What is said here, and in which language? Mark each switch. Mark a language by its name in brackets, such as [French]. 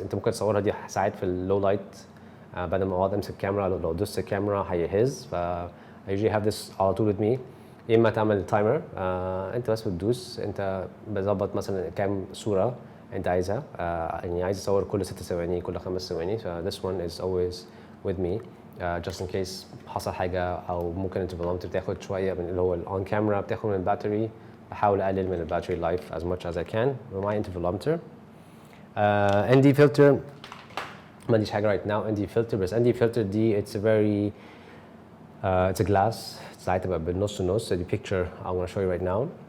[Arabic] أنت ممكن تصورها دي ساعات في اللو لايت بدل ما أقعد أمسك الكاميرا لو دوست الكاميرا هيهز. [English] ف I usually have this على طول with me. [Arabic] يا اما تعمل تايمر انت بس بتدوس انت بظبط مثلا كام صوره انت عايزها. يعني عايز اصور كل 6 ثواني كل 5 ثواني، ف this one is always with me just in case حصل حاجه، او ممكن الانترفولومتر تاخد شويه من اللي هو الاون كاميرا، بتاخد من الباتري، بحاول اقلل من الباتري لايف as much as I can with my intervolometer. [English] ND filter ما عنديش حاجه right now ND filter، بس ND filter دي it's a very it's a glass، ساعات تبقى بالنص نص. دي picture I want to show you right now.